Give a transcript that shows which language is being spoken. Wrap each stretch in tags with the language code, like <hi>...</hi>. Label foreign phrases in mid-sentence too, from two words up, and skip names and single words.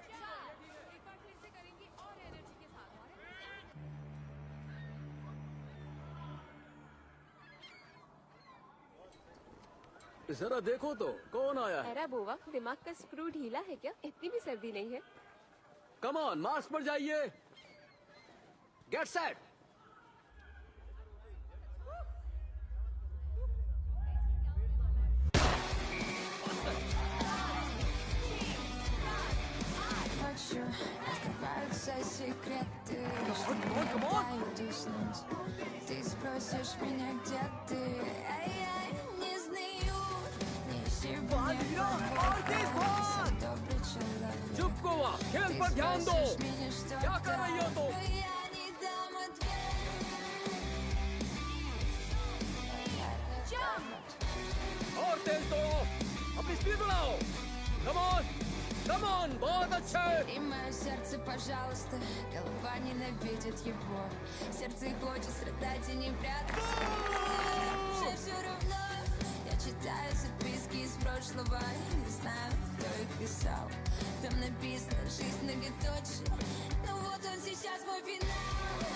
<hi>जरा देखो तो कौन आया है। अरे बोवा, दिमाग का स्क्रू ढीला है क्या? इतनी भी सर्दी नहीं है।</hi> <en>come on,</en> <hi>मार्च पर जाइए।</hi> <en>get set.</en> <ru>Открываются секреты, что не дают уснуть. Ты спросишь меня, где ты, а я не знаю. Не сегодня добрый человек.</ru> <hi>चुप गोवा, खेल</hi> <ru>Ты</ru> <hi>पर ध्यान दो।</hi> <ru>спросишь меня что-то,</ru> <hi>क्या कर रही हो तुम?</hi> <ru>но я не дам ответ.</ru> <hi>और तेज दो, अपनी स्पीड बढ़ाओ।</hi> <en>come on, come on,</en> <hi>बहुत अच्छे।</hi> <ru>И мое сердце, пожалуйста, голова ненавидит его. Сердце хочет страдать и не прятаться. Уже все равно, я читаю записки из прошлого. Не знаю, кто их писал. Там написано «Жизнь многоточие». Но вот он сейчас мой финал.</ru>